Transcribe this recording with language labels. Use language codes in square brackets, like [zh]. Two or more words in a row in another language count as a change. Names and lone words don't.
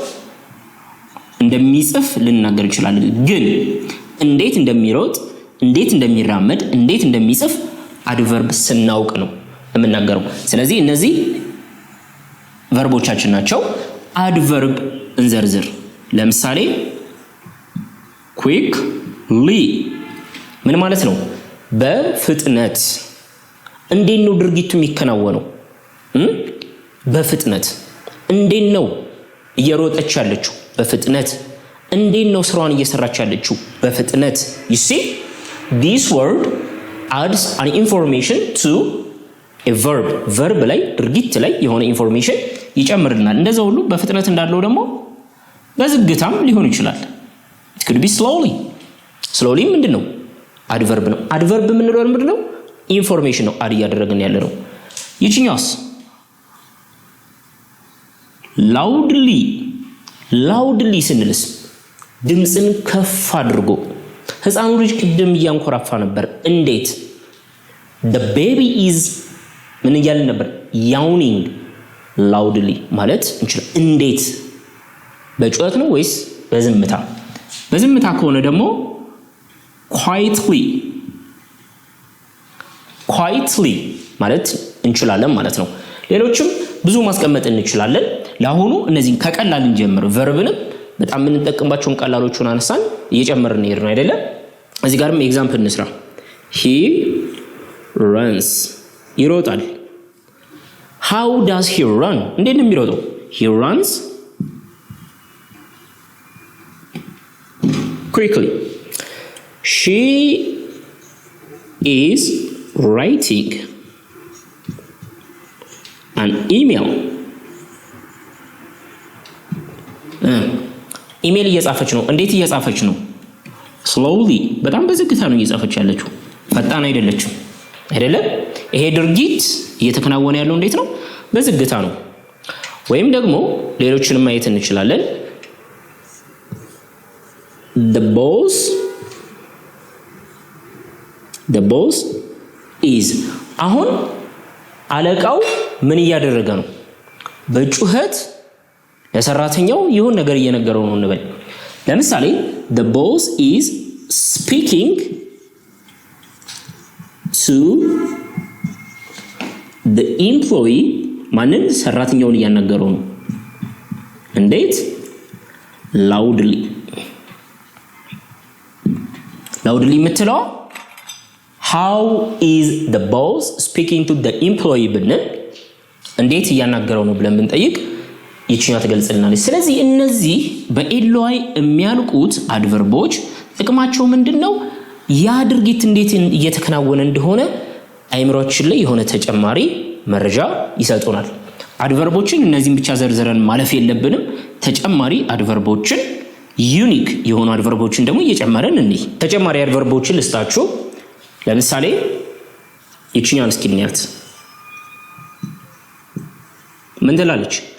[am] እንደሚጽፍ ልንናገር እንችላለን። ግን እንዴት እንደሚሮጥ እንዴት እንደሚራመድ እንዴት እንደሚጽፍ አድቨርብ ስናውቅ ነው የምናገረው። ስለዚህ እነዚህ ቨርቦቻችን ናቸው። አድቨርብ እንዘርዝር። ለምሳሌ quickly ምን ማለት ነው? በፍጥነት። እንዴት ነው ድርጊቱ የሚከናወነው? በፍጥነት። እንዴት ነው እየሮጠች ያለችው? በፍጥነት። እንዴት ነው ስራዋን እየሰራች ያለችው? በፍጥነት። [en] you see this word adds an information to a verb [am] ላይ ድርጊት ላይ የሆነ ኢንፎርሜሽን ይጨምርልናል። እንደዛው ሁሉ በፍጥነት እንዳለው ደግሞ በዝግታም ሊሆን ይችላል። [en] it could be slowly [am] ምንድነው? አድቨርብ ነው። አድቨርብ የምንለው ምንድነው? ኢንፎርሜሽን ነው አድ እያደረግን ያለ ነው። ይችኛውስ loudly ስንልስ ድምጽን ከፍ አድርጎ። ህፃኑ ልጅ ቅድም እያንኮራፋ ነበር። እንዴት? [en] the baby is [am] ምን እያልን ነበር? [en] yawning loudly [am] ማለት እንችላለን። እንዴት? በጩኸት ነው ወይስ በዝምታ? በዝምታ ከሆነ ደግሞ quietly ማለት እንችላለን ማለት ነው። ሌሎችም ብዙ ማስቀመጥ እንችላለን። ለአሁኑ እነዚህን ከቀላል እንጀምር። ቨርብንም በጣም የምንጠቀምባቸውን ቀላሎቹን አነሳን እየጨመርን ነው አይደለ? እዚህ ጋርም ኤግዛምፕል እንስራ። [en] he runs [am] ይሮጣል። [en] how does he run? [am] እንዴት ነው የሚሮጠው? [en] he runs quickly. she is writing an email. [am] ኢሜል እየጻፈች ነው። እንዴት እየጻፈች ነው? slowly በጣም በዝግታ ነው እየጻፈች ያለችው። ፈጣን አይደለችም አይደለ? ይሄ ድርጊት እየተከናወነ ያለው እንዴት ነው? በዝግታ ነው። ወይም ደግሞ ሌሎችንም ማየት እንችላለን። [en] the boss is [am] አሁን አለቃው ምን እያደረገ ነው? በጩኸት ለሰራተኛው ይሁን ነገር እየነገረው ነው እንበል። ለምሳሌ [en] the boss is speaking to the employee [am] ማንን? ሰራተኛውን እያናገረው ነው። እንዴት? loudly የምትለው [en] how is the boss speaking to the employee [am] ብንል እንዴት እያናገረው ነው ብለን ብንጠይቅ ይችኛው ተገልጽልናለች። ስለዚህ እነዚህ በኤልዋይ የሚያልቁት አድቨርቦች ጥቅማቸው ምንድነው? ያ ድርጊት እንዴት እየተከናወነ እንደሆነ አይምሮአችን ላይ የሆነ ተጨማሪ መረጃ ይሰጡናል። አድቨርቦችን እነዚህን ብቻ ዘርዝረን ማለፍ የለብንም። ተጨማሪ አድቨርቦችን ዩኒክ የሆኑ አድቨርቦችን ደግሞ እየጨመረን እንይ። ተጨማሪ አድቨርቦችን ልስጣችሁ። ለምሳሌ ይችኛውን እስኪ እንያት። ምን ትላለች?